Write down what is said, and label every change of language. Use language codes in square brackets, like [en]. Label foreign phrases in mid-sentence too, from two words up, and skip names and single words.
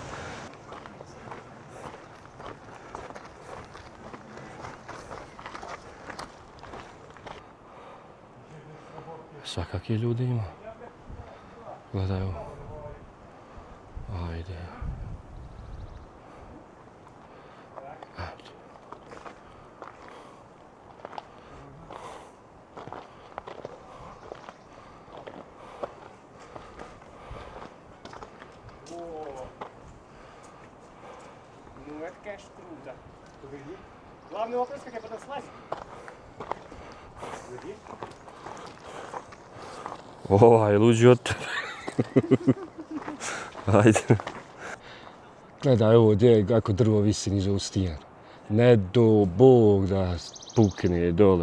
[sr] Svakakih ljudi ima. Gledaj ovo. Ajde. Eto. [ru] Ну это, конечно, круто. Главный вопрос, как я потом слазить. [sr] Ovaj, luđi od tebe. Ajde. Gledaj ovo gdje, kako drvo visi niže u stijenu. Ne do Bog da pukne dole.